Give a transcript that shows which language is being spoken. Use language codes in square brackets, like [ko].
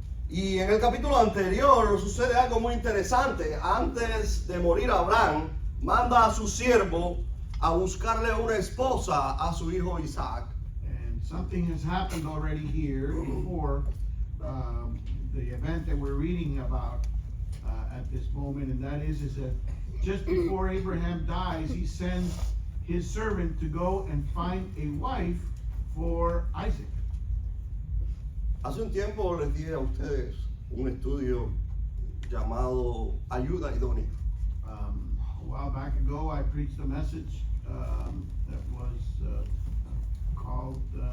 [es] Y en el capítulo anterior sucede algo muy interesante. Antes de morir Abraham, manda a su siervo a buscarle una esposa a su hijo Isaac. [en] And something has happened already here before the event that we're reading about at this moment, and that is that just before Abraham dies, he sends his servant to go and find a wife for Isaac. [es] Hace un tiempo les di a ustedes un estudio llamado Ayuda Idónea. [en] A while back ago, I preached a message that was called